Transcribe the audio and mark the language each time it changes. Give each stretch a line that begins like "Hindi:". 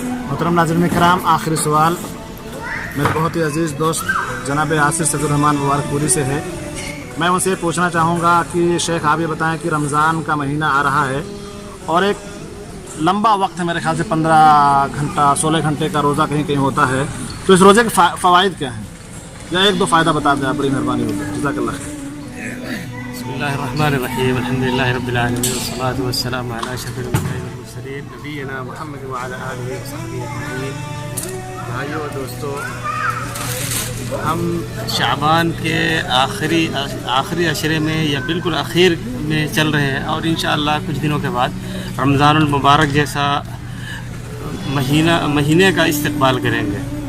Urdu: محترم ناظرین کرام، آخری سوال میرے بہت ہی عزیز دوست جناب یاسر صدر الرحمان مبارک پوری سے ہے۔ میں ان سے پوچھنا چاہوں گا کہ شیخ آپ یہ بتائیں کہ رمضان کا مہینہ آ رہا ہے اور ایک لمبا وقت ہے، میرے خیال سے 15 گھنٹہ 16 گھنٹے کا روزہ کہیں کہیں ہوتا ہے، تو اس روزے کے فوائد کیا ہیں؟ یا ایک دو فائدہ بتا دیں آپ، بڑی مہربانی ہوگی، جزاک اللہ خیر۔
Arabic: بسم اللہ الله الرحمن الرحيم الحمد لله رب العالمين والصلاة والسلام على أشرف الأنبياء والمرسلين نبينا محمد وعلى آله وصحبه أجمعين.
Urdu: بھائیو اور دوستو، ہم شعبان کے آخری عشرے میں یا بالکل اخیر میں چل رہے ہیں اور انشاءاللہ کچھ دنوں کے بعد رمضان المبارک جیسا مہینے کا استقبال کریں گے.